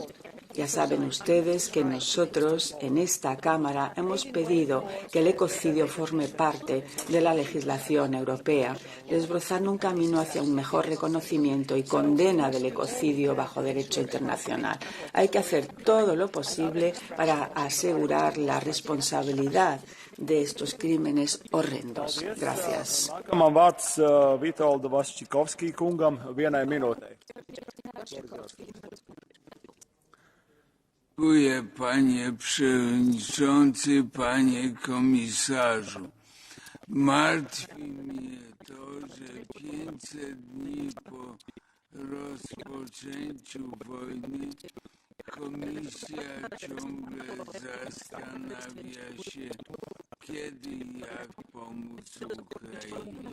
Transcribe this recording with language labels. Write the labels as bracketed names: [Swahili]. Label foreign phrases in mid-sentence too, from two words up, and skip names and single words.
[Spanish] Ya saben ustedes que nosotros en esta Cámara hemos pedido que el ecocidio forme parte de la legislación europea, desbrozando un camino hacia un mejor reconocimiento y condena del ecocidio bajo derecho internacional. Hay que hacer todo lo posible para asegurar la responsabilidad de estos crímenes horrendos. Gracias. [Polish] Dziękuję, panie przewodniczący, panie komisarzu. Martwi mnie to, że 500 dni po rozpoczęciu wojny Komisja ciągle zastanawia się, kiedy i jak pomóc Ukrainie.